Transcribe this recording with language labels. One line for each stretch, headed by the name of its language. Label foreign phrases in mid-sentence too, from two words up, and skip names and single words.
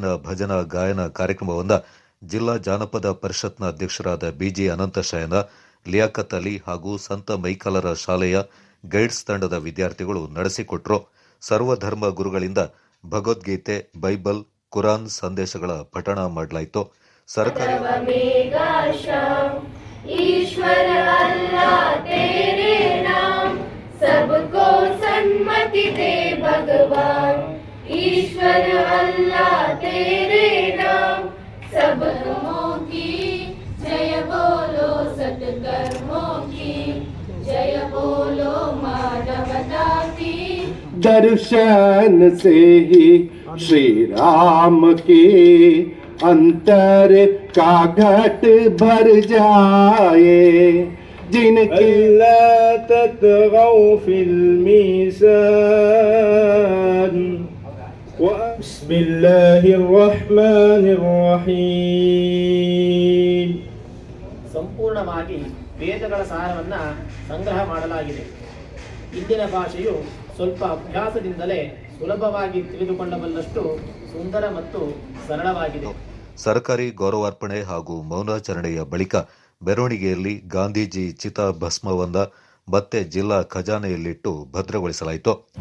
Kannada: ಭಜನಾ ಗಾಯನ ಕಾರ್ಯಕ್ರಮವನ್ನು ಜಿಲ್ಲಾ ಜಾನಪದ ಪರಿಷತ್ನ ಅಧ್ಯಕ್ಷರಾದ ಬಿಜಿ ಅನಂತಶಯನ, ಲಿಯಾಕತ್ ಅಲಿ ಹಾಗೂ ಸಂತ ಮೈಕಲರ ಶಾಲೆಯ ಗೈಡ್ಸ್ ತಂಡದ ವಿದ್ಯಾರ್ಥಿಗಳು ನಡೆಸಿಕೊಟ್ಟರು. ಸರ್ವಧರ್ಮ ಗುರುಗಳಿಂದ ಭಗವದ್ಗೀತೆ, ಬೈಬಲ್, ಕುರಾನ್ ಸಂದೇಶಗಳ ಪಠಣ ಮಾಡಲಾಯಿತು. ಸರ್ಕಾರಿ
Hindi: सबको सन्मति दे भगवान, ईश्वर अल्लाह तेरे नाम. सब कर्मों की जय बोलो, सत्कर्मों की जय बोलो, मानवता की. दर्शन से ही श्री राम के अंतर का घट भर जाए, जिनकी
Arabic: لا تطغوا في الميزان. بسم الله الرحمن الرحيم.
Kannada: ಸಂಪೂರ್ಣವಾಗಿ ವೇದಗಳ ಸಾರವನ್ನು ಸಂಗ್ರಹ ಮಾಡಲಾಗಿದೆ. ಇಂದಿನ ಭಾಷೆಯು ಸ್ವಲ್ಪ ಅಭ್ಯಾಸದಿಂದಲೇ ಸುಲಭವಾಗಿ ತಿಳಿದುಕೊಳ್ಳಬಲ್ಲಷ್ಟು ಸುಂದರ ಮತ್ತು ಸರಳವಾಗಿದೆ. ಸರ್ಕಾರಿ ಗೌರವಾರ್ಪಣೆ ಹಾಗೂ ಮೌನಾಚರಣೆಯ ಬಳಿಕ ಮೆರವಣಿಗೆಯಲ್ಲಿ ಗಾಂಧೀಜಿ ಚಿತಾಭಸ್ಮವನ್ನು ಮತ್ತೆ ಜಿಲ್ಲಾ ಖಜಾನೆಯಲ್ಲಿಟ್ಟು ಭದ್ರಗೊಳಿಸಲಾಯಿತು.